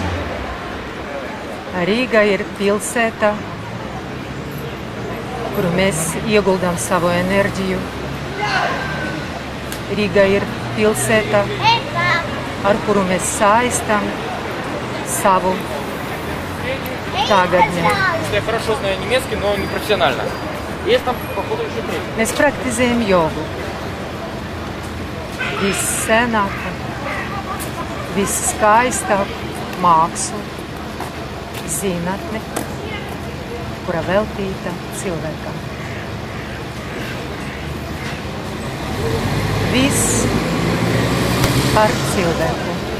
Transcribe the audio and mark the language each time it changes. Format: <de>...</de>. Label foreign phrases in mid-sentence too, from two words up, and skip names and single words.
<lv>Rīga ir pilsēta, kur mēs ieguldām savu enerģiju. Rīga ir pilsēta, ar kuru mēs saistam savu tagadni.</lv> <ru>Я хорошо знаю немецкий, но не профессионально. Есть там, походу, еще три.</ru> <lv>Mēs praktizējam jogu. Vissenāku, visskaistāku mākslu, zinātni, kura veltīta cilvēkam. Viss par cilvēku.</lv>